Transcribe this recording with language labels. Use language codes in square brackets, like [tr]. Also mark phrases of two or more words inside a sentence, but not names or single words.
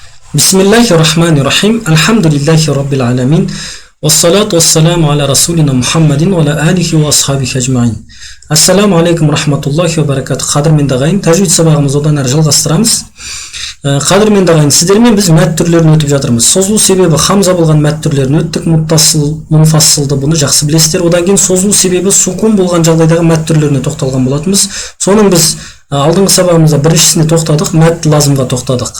[ar] بسم الله الرحمن الرحيم الحمد لله رب العالمين. والصلاة والسلام على رسولنا محمد وعلى آله وأصحابه أجمعين. السلام عليكم ورحمة الله وبركاته. [kk] Қадірменді ағайын, тәжвид сабағымызды одан әрі жалғастырамыз. Қадірменді ағайын, сіздермен біз мәт түрлерін өтіп жатырмыз. Созылу себебі хамза болған мәт түрлерін өттік, муттасыл, мунфассылды, бұны жақсы білесіздер. Одан кейін созылу себебі сукун болған жағдайдағы мәт түрлеріне тоқталған болатынбыз. Соның біз алдыңғы сабағымызда біріншісіне тоқтадық, [ar] مد لازم [kk] тоқтадық.